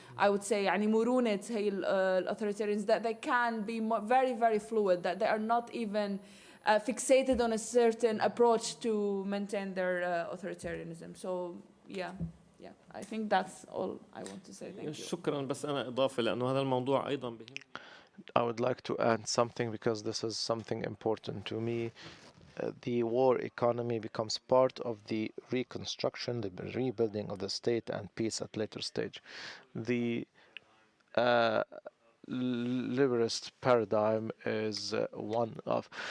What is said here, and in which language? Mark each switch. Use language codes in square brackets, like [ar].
[en] I would say, [ar] يعني مرونة هي [en] authoritarians, that they can be very, very fluid, that they are not even fixated on a certain approach to maintain their authoritarianism. So, yeah, I think that's all I want to say. Thank you. [ar] شكرا. بس أنا إضافة لأنه هذا الموضوع أيضا بهم. [en] I would like to add something because this is something important to me. The war economy becomes part of the reconstruction, the rebuilding of the state and peace at later stage. The liberalist paradigm is one of...